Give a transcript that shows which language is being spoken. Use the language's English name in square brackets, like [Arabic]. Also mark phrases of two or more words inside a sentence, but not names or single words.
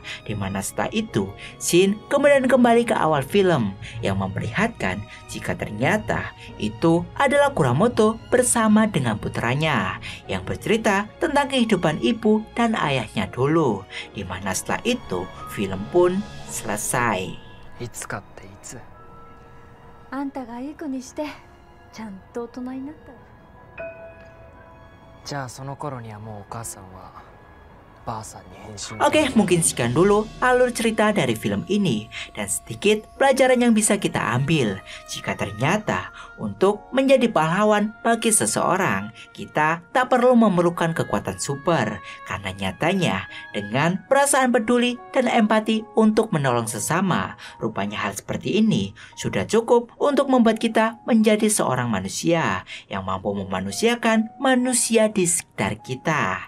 [Indonesian] Dimana setelah itu, Shin kemudian kembali ke awal film yang memperlihatkan jika ternyata itu adalah Kuramoto bersama dengan putranya yang bercerita tentang kehidupan ibu dan ayahnya dulu. Dimana setelah itu film pun selesai. [Japanese] いつかっていつ？あんたがいい子にしてちゃんと大人になったら。じゃあその頃にはもうお母さんは [Indonesian] Oke, mungkin sekian dulu alur cerita dari film ini dan sedikit pelajaran yang bisa kita ambil. Jika ternyata untuk menjadi pahlawan bagi seseorang, kita tak perlu memerlukan kekuatan super, karena nyatanya dengan perasaan peduli dan empati untuk menolong sesama, rupanya hal seperti ini sudah cukup untuk membuat kita menjadi seorang manusia yang mampu memanusiakan manusia di sekitar kita.